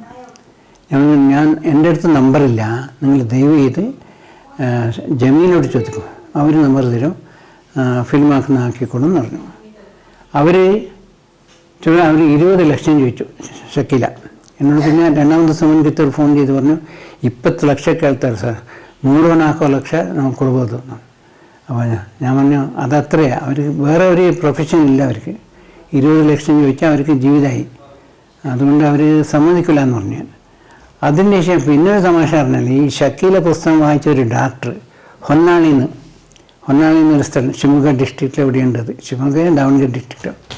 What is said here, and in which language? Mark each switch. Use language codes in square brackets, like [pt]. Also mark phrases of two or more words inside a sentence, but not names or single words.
[ml] ഞാൻ എൻ്റെ അടുത്ത് നമ്പറില്ല, നിങ്ങൾ ദയവ് ചെയ്ത് ജമീനോട് ചോദിക്കും, അവർ നമ്പർ തരും, ഫിലിമാക്കുന്ന ആക്കിക്കോളും എന്ന് പറഞ്ഞു. അവർ 20 ലക്ഷം ചോദിച്ചു ഷക്കീല എന്നോട്. പിന്നെ രണ്ടാമത്തെ സുമൻ കിത്തൂർ ഫോൺ ചെയ്ത് പറഞ്ഞു [kn] 20 ಲಕ್ಷ ಕೇಳ್ತಾರೆ ಸರ್, 3 ಲಕ್ಷ [ml] നമുക്ക് കൊടുಬೋದು. അപ്പോൾ ഞാൻ പറഞ്ഞു അതത്രയാ, അവർക്ക് വേറെ ഒരു പ്രൊഫഷൻ ഇല്ല, അവർക്ക് 20 ലക്ഷം ചോദിച്ചാൽ അവർക്ക് ജീവിതമായി, അതുകൊണ്ട് അവർ സമ്മതിക്കില്ല എന്ന് പറഞ്ഞു. അതിന് ശേഷം പിന്നെ ഒരു തമാശ പറഞ്ഞാൽ ഈ ഷക്കീല പുസ്തകം വായിച്ച ഒരു ഡോക്ടർ ഹൊന്നാളി എന്നൊരു സ്ഥലം ഷിമോഗ ഡിസ്ട്രിക്റ്റിൽ എവിടെയുണ്ടത്, ഷിമോഗ ദാവൺഗഡ് ഡിസ്ട്രിക്റ്റ്.